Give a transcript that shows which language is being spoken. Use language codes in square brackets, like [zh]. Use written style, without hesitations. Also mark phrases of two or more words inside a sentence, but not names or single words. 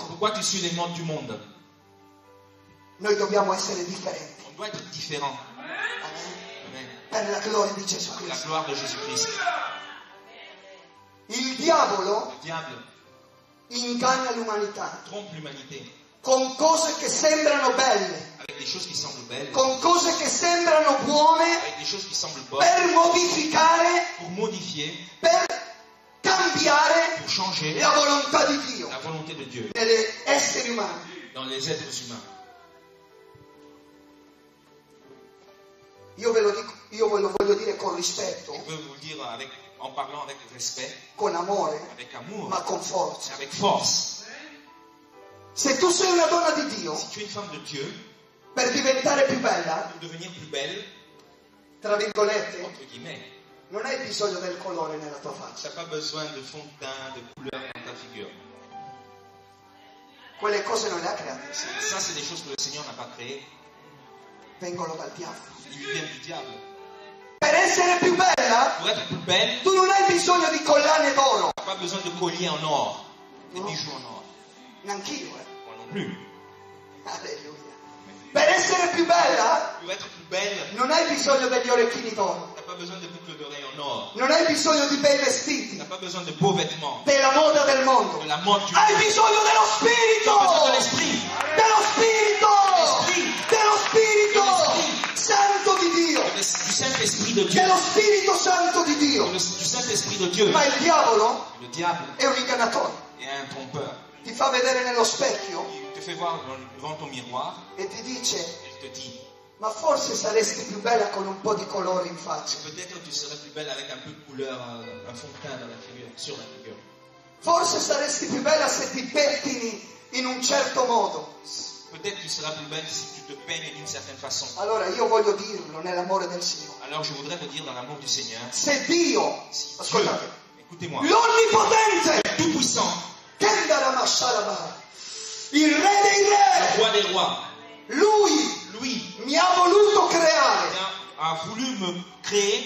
[fr] Pourquoi tu suis les modes du monde? [it] Noi dobbiamo essere differenti. [fr] On doit être différent. Amen. [it] Per la gloria di Gesù [fr] La [it] Cristo. [fr] gloire de Jésus-Christ. [it] Il diavolo [fr] Le diable [it] inganna l'umanità [fr] trompe l'humanité [it] con cose che sembrano belle, [fr] avec des choses qui semblent belles, [it] con cose che sembrano buone, [fr] avec des choses qui semblent bonnes, [it] per modificare, [fr] pour modifier, [it] per cambiare [fr] pour changer [it] la volontà di Dio [fr] la volonté de Dieu [it] negli esseri umani. [fr] dans les êtres humains. [it] Io ve lo voglio dire con rispetto, [fr] Je peux vous le dire en parlant avec respect, [it] con amore, [fr] avec amour, [it] ma con forza. [fr] avec force. [it] Se tu sei una donna di Dio, [fr] Si tu es une femme de Dieu, [it] per diventare più bella, [fr] pour devenir plus belle, [it] tra virgolette, [fr] entre guillemets, [it] non hai bisogno del colore nella tua [fr] tu [it] faccia. [fr] n'as pas besoin de fond de teint, de couleur dans ta figure. [it] Quelle cose non le ha create, [fr] Ça, c'est des choses que le Seigneur n'a pas créées. [it] vengono dal diavolo. [fr] Ils viennent du diable. [it] Per essere più bella, [fr] Pour être plus belle, [it] tu non hai bisogno di collane d'oro. [fr] tu n'as pas besoin de collier en or, de [it] No. [fr] bijoux en or. [it] Neanch'io, [fr] Moi non plus. [it] Alleluia. Per essere più bella, [fr] Pour être plus belle, [it] non hai bisogno degli orecchini d'oro. [fr] tu n'as pas besoin de boucles d'oreilles en or. [it] Non hai bisogno di bei [fr] Tu [it] vestiti, [fr] n'as pas besoin de beaux vêtements, [it] della moda del mondo. [fr] de la mode du [it] Hai [fr] monde. [it] bisogno dello [fr] Tu as [it] Spirito! [fr] besoin de l'esprit. [it] Dello Spirito! [fr] L'Esprit. [it] Dello Spirito! [fr] L'Esprit. [it] Santo di Dio! [fr] Du Saint-Esprit de Dieu. [it] Dello Spirito Santo di Dio! [fr] Du Saint-Esprit de Dieu. [it] Ma il diavolo [fr] Le diable [it] è un ingannatore. [fr] est un trompeur. [it] Ti fa vedere nello specchio [fr] Il te fait voir devant ton miroir [it] e ti dice: [fr] et il te dit, [it] ma forse saresti più bella con un po' di colore in faccia. [fr] peut-être tu serais plus belle avec un peu de couleur, un fond de teint dans la figure, sur la figure. [it] Forse saresti più bella se ti pettini in un certo modo. [fr] Peut-être tu seras plus belle si tu te peignes d'une certaine façon. [it] Allora io voglio dirlo nell'amore del Signore. [fr] Alors je voudrais vous dire dans l'amour du Seigneur, [it] Se Dio, [fr] Dieu, [it] ascoltate, [fr] écoutez-moi, [it] l'Onnipotente, [fr] tout puissant, [it] Kendara Mashalaba, il Re dei [fr] le [it] Re. [fr] roi des rois. [it] Lui mi ha voluto creare [fr] a voulu me créer